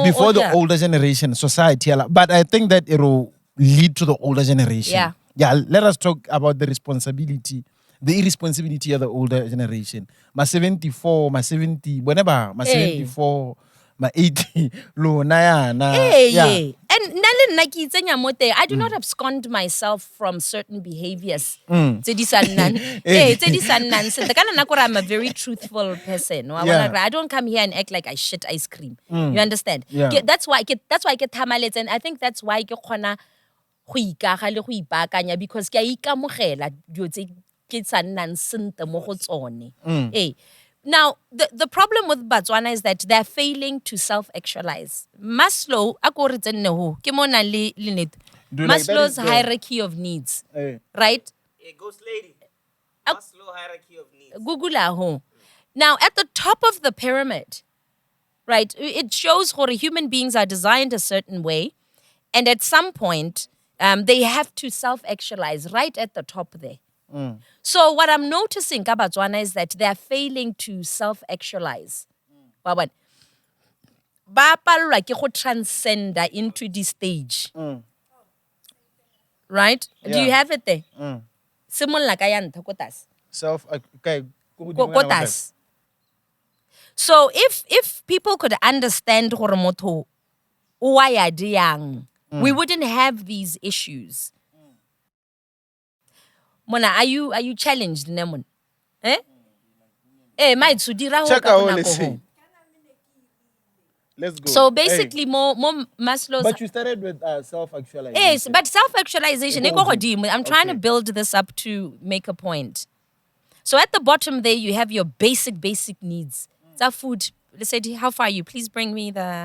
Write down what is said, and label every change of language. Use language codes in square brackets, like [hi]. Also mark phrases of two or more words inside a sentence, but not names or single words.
[en] before the older generation, society. But I think that it will lead to the older generation. Yeah, let us talk about the irresponsibility of the older generation. My 74, my 70, whenever, my 74, my 80, low, na. [tn] And le nna ke itsenya mo teng, [en] I do not abscond myself from certain behaviors. [tn] Tse di sa nnang. Tse di sa nnang sentle. Ka nna gore [en] I'm a very truthful person. I don't come here and act like I shit ice cream. You understand? Yeah. That's why [tn] ke thamaletse, [en] and I think that's why [tn] ke khona go ikaga le go ipaakanya, because ke a ikamogela dio tse ke sa nnang sentle mo go tsone. [en] Now, the problem with Botswana is that they're failing to self-actualize. Maslow, Maslow's hierarchy of needs, right? Ghost lady. Maslow hierarchy of needs. Google aho. Now, at the top of the pyramid, right, it shows how human beings are designed a certain way, and at some point, they have to self-actualize right at the top there. So what I'm noticing, Botswana, is that they're failing to self-actualize. [tn] Ba palelwa ke go [en] transcend into this stage. Right? Do you have it there? [tn] Simolla ka ya ntho ko tlase. Ko tlase. [en] So if people could understand [tn] gore motho o wa ya diang, [en] we wouldn't have these issues. Mona, are you challenged, Nemon? [tn] Maitsu dira ho ka bona go. [en] Let's go. So basically, more Maslow's. But you started with self-actualization. Yes, but self-actualization. I'm trying to build this up to make a point. So at the bottom there, you have your basic needs. That food. Let's say, how far are you? Please bring me the.